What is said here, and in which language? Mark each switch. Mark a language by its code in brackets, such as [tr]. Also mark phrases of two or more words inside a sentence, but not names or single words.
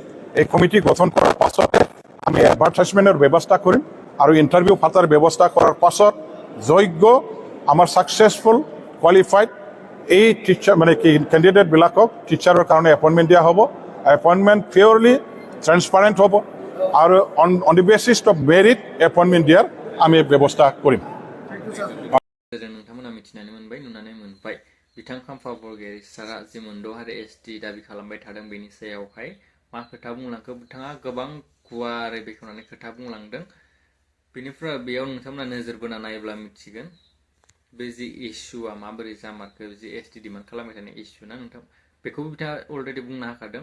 [as] এই কমিটি গঠন কৰাৰ পাছতে আমি এডভাৰটাইজমেণ্টৰ ব্যৱস্থা কৰিম আৰু ইণ্টাৰভিউ পাতাৰ ব্যৱস্থা কৰাৰ পাছত যোগ্য আমাৰ [en] successful qualified [as] এই টিচাৰ মানে কি কেণ্ডিডেটবিলাকক টিচাৰৰ কাৰণে এপইণ্টমেণ্ট দিয়া হ'ব। [en] appointment purely transparent [as] হ'ব আৰু [en] on the basis of merit [as] এপইণ্টমেণ্ট দিয়াৰ আমি ব্যৱস্থা কৰিম। [brx] नोंथांमोना मिथिनानै मोनबाय, नुनानै मोनबाय बिथां खाम्फा बरगयारि सारा जि मोनद' हारि ST दाबि खालामबाय थादों बेनि सायावहाय मा खोथा बुंलांखो बिथाङा गोबां गुवारै बेखेवनानै खोथा बुंलांदों। बेनिफ्राय बेयाव नोंथांमोना नोजोर बोना नायोब्ला मिथिगोन बे जि इस्युआ माबोरै जामारखो, जि ST डिमान्ड खालामबाय थानाय इस्यु ना नोंथां, बेखौबो बिथाङा अलरेडि बुंनो हाखादों।